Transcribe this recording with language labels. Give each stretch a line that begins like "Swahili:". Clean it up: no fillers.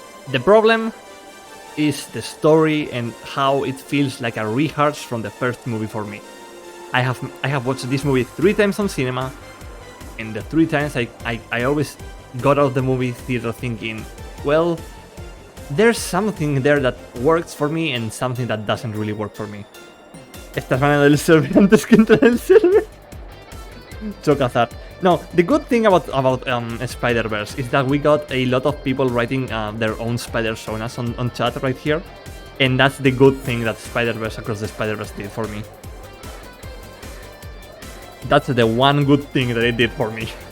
English: The problem is the story and how it feels like a rehash from the first movie for me. I have watched this movie 3 times on cinema, and the 3 times I always got out of the movie theater thinking, well, there's something there that works for me and something that doesn't really work for me.
Spanish: Estás hablando del server antes que entrar en el server. Chocazar.
English: No, the good thing about Spider-Verse is that we got a lot of people writing their own Spider-Sonas on chat right here. And that's the good thing that Spider-Verse Across the Spider-Verse did for me. That's the one good thing that it did for me.